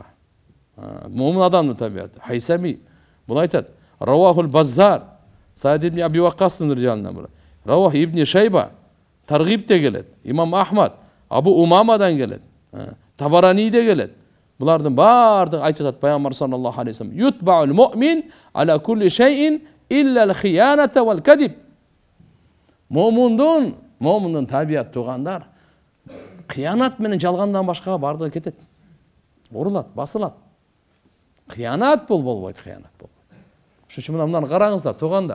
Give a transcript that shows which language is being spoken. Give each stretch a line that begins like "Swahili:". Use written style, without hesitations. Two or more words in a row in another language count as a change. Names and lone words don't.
Kyrgyz: Момун адамдын табияты. Хайсами бул айтат. Равахул Баззар, Саид ибн Аби Ваккастын риjalынан бул. Равах ибн Шайба Таргибте келет. Имам Ахмад Абу Умамадан келет. Табараниде келет. Булардын бардыгы айтып атат Пайгамбар
Arabic: صلى الله عليه وسلم. يطبع المؤمن على كل شيء إلا الخيانة والكذب.
Kyrgyz: Момундун табият тугандар кыянат менен жалгандан башкага бардыгы кетет. Урулат, басылат. Кыянат болбойт, кыянат болбойт. Ошон үчүн мынаны караңыздар, тугандар.